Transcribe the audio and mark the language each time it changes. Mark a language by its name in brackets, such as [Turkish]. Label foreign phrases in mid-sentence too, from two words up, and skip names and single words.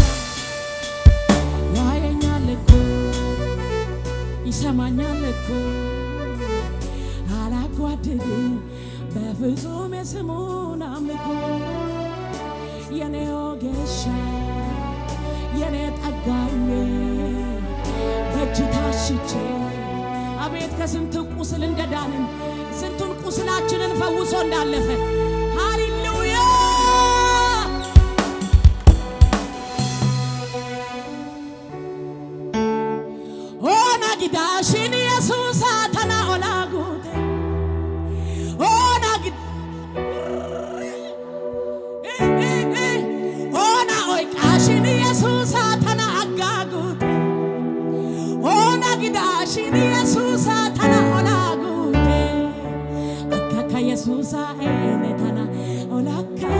[Amharic] ያየኛል እኮ ይሰማኛል እኮ አላጓድልም በፍጹም የስሙን አምልኮ የኔ ወጌሻ የኔ ጠጋኜ በእጅ ታሽቼ አቤት ከስንት ቁስል እንደዳንን ስንቱን ቁስላችንን ፈውሶ እንዳለፈ ሃሌሉያ [Kafa] ኦና ጊዳሽን ኢየሱስ አተና ኦላጉቴ ኦና ኦይቃሽን ኢየሱስ አተና አጋጉቴ ኦና ጊዳሽን ኢየሱስ አተና ኦላጉቴ አካካ ኢየሱስ ኤነተና ኦላካ